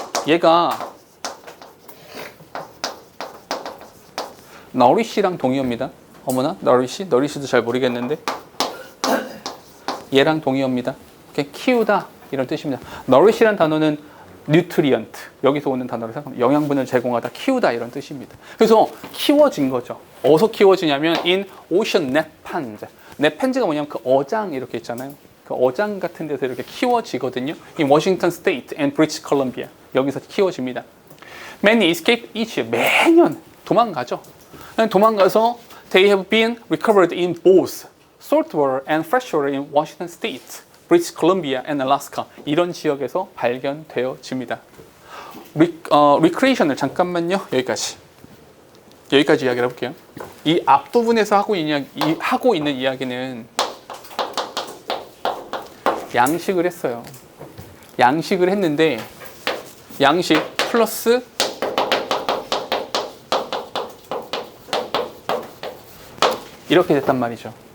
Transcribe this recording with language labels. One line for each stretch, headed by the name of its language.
Korean: 얘가 nourish랑 동의어입니다. 어머나, nourish도 잘 모르겠는데 얘랑 동의어입니다. 이렇게 키우다 이런 뜻입니다. nourish란 단어는 nutrient 여기서 오는 단어를 생각하면 영양분을 제공하다, 키우다 이런 뜻입니다. 그래서 키워진 거죠. 어디서 키워지냐면
English: in ocean net ponds.
Korean: net ponds가 뭐냐면 그 어장 이렇게 있잖아요. 그 어장 같은 데서 이렇게 키워지거든요.
English: in Washington State and British Columbia
Korean: 여기서 키워집니다.
English: Many escape each year.
Korean: 매년 도망가죠. 도망가서
English: they have been recovered in both saltwater and freshwater in Washington State, British Columbia and Alaska
Korean: 이런 지역에서 발견되어집니다. recreational 잠깐만요. 여기까지 이야기를 해볼게요. 이 앞부분에서 하고 있는 이야기는 양식을 했어요. 양식을 했는데 양식 플러스 이렇게 됐단 말이죠.